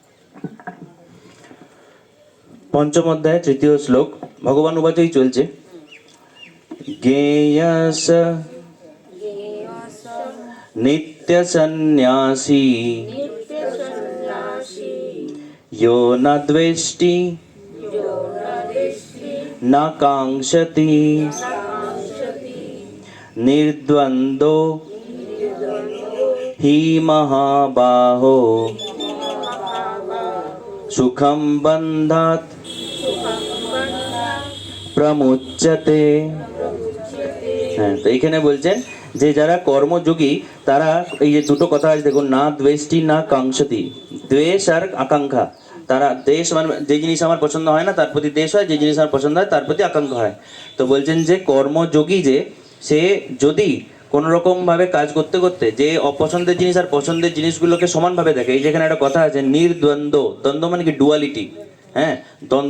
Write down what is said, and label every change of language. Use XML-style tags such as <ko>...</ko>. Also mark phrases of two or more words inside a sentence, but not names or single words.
<bn>পঞ্চম অধ্যায় তৃতীয় শ্লোক ভগবান উবাচই চলছে,</bn> <sa>ज्ञेयस नित्य सन्न्यासी यो न द्वेष्टि न कांक्षति निर्द्वन्द्वो हि महाबाहो सुखं बन्धात् प्रमुच्यते।</sa> <bn>হ্যাঁ, তো এখানে বলছেন যে যারা কর্মযোগী তারা এই যে দুটো কথা আছে দেখুন,</bn> <sa>न द्वेष्टि न काङ्क्षति,</sa> <bn>দ্বেষ আর আকাঙ্ক্ষা। তারা দেশ মানে যে জিনিস আমার পছন্দ হয় না তার প্রতি দেশ হয়, যে জিনিস আমার পছন্দ হয় তার প্রতি আকাঙ্ক্ষা হয়। তো বলছেন যে কর্মযোগী যে সে যদি কোনো রকম ভাবে কাজ করতে করতে যে অপছন্দের জিনিস আর পছন্দের জিনিসগুলোকে সমানভাবে দেখে, এই যেখানে একটা কথা আছে নির্দ্বন্দ্ব, দ্বন্দ্ব মানে কি ডুয়ালিটি, হ্যাঁ দ্বন্দ্ব।</bn>